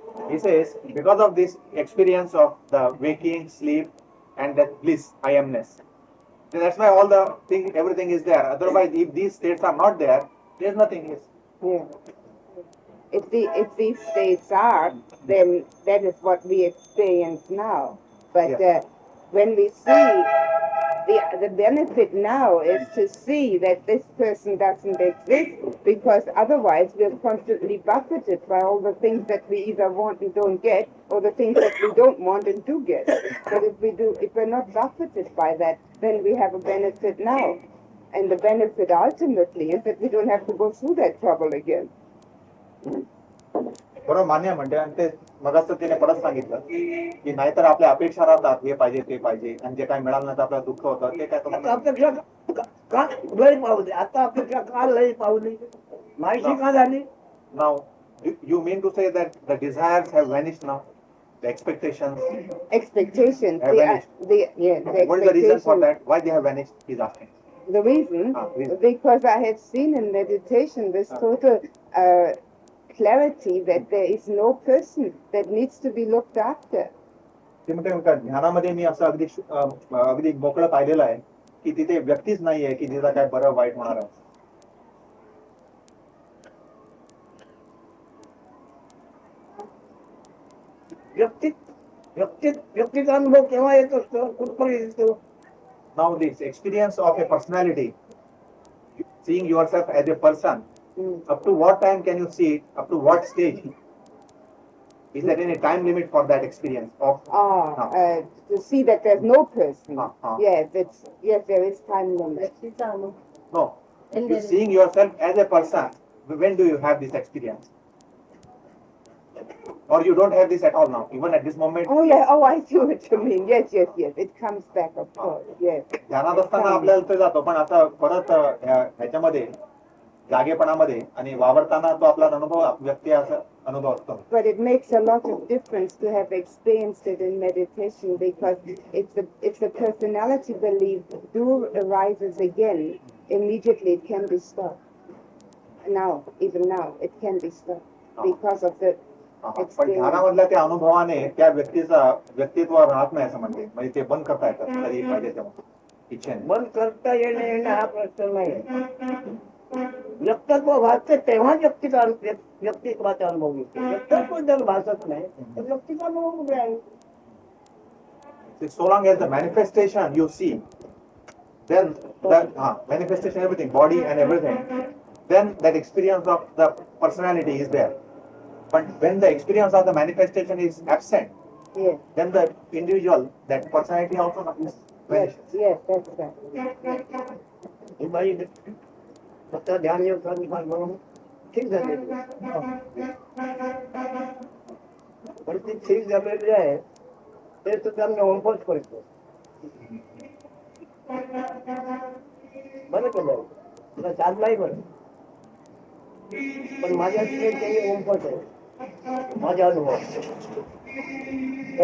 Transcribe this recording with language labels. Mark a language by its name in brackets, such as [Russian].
[English] He says, because of this experience of the waking, sleep, and that bliss, I amness. That's why all the thing, everything is there. Otherwise, if these states are not there, there's nothing. Yeah. If these states are, then that is what we experience now. But Yes. When we see the benefit now is to see that this person doesn't exist, because otherwise we're constantly buffeted by all the things that we either want and don't get, or the things that we don't want and do get. But if we're not buffeted by that, then we have a benefit now. And the benefit ultimately is that we don't have to go through that trouble again. [Marathi] बरोबर मान्य म्हणते आणि ते मगाच तिने परत सांगितलं की नाहीतर आपल्या अपेक्षा राहतात हे पाहिजे ते पाहिजे आणि जे काय मिळालं नाही तर आपल्याला दुःख होतं ते काय आता तुम्हाला अपेक्षा का लय पावली, आता अपेक्षा का लय पावली, माहिती का झाली? [English] now you mean to say that the desires have vanished now, the expectations Expectations. have vanished. The What is the reason for expectations. that? Why they have vanished? He's asking. The reason, Reason. because I have seen in meditation this total clarity that there is no person that needs to be looked after. [Marathi] ते म्हणते ध्यानामध्ये मी असं अगदी मोकळं पाहिलेलं आहे की तिथे व्यक्तीच नाहीये की जिला काय बरं वाईट होणार आहे. व्यक्तीचा अनुभव केव्हा येत असतो, कुठपर्यंत येतो? [English] Now this experience of a personality, seeing yourself as a person, up to what time can you see it? Up to what stage? Is there any time limit for that experience of? To see that there's no person. Yes, there is time limit. [Marathi] व्यक्तीचा अनुभव [English] No. You seeing yourself as a person. When do you have this experience? Or you don't have this at all now, even at this moment? Oh yeah, oh I see what you mean. Yes. It comes back, of course. Yes. [Marathi] ध्यानात असताना आपल्याला ते जातो पण आता परत ह्याच्यामध्ये जागेपणामध्ये आणि वावरताना तो आपला अनुभव व्यक्ती असा अनुभव असतो. [English] But it makes a lot of difference to have experienced it in meditation because if the personality belief arises again, immediately it can be stopped. Even now, it can be stopped because of the [Marathi] पण ध्यानामधल्या त्या अनुभवाने त्या व्यक्तित्व राहत नाही असं म्हणते, म्हणजे ते बंद करता येतात कधी पाहिजे तेव्हा इच्छेने. बंद करता येणे हा प्रश्न नाही. व्यक्तित्व भासते तेव्हा व्यक्तित्वाचा अनुभव येतो. व्यक्तित्व जर भासत नाही तर व्यक्तीचा अनुभव कुठे आहे? [English] So long as the manifestation you see, then that manifestation, everything, body and everything, then that experience of the personality is there. But when the experience of the manifestation is absent, then the individual, that personality also vanishes. Yes, that's right. [Marathi] ही बाई फक्त ध्यान योग म्हणून ठीक झालेली, पण ती ठीक झालेली आहे ते सुद्धा मी ओळखच करतो. बरं केलं तुला चाललाही बरं, पण माझ्या त्यांनी ओमपट आहे माझा अनुभव.